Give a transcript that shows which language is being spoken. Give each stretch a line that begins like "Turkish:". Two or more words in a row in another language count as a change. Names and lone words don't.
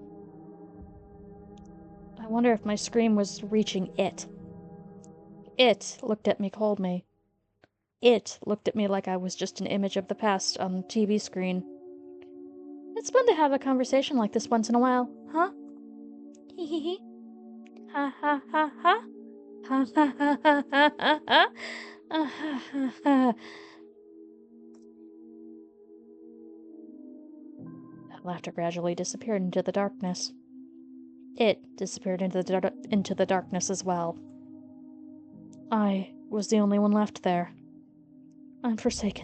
English: I wonder if my scream was reaching it. It looked at me coldly. It looked at me like I was just an image of the past on the TV screen. It's fun to have a conversation like this once in a while, huh? Hee hee hee. Ha ha ha ha. Ha ha ha ha ha ha ha. Ha ha ha. That laughter gradually disappeared into the darkness. It disappeared into the darkness as well. I was the only one left there. I'm forsaken.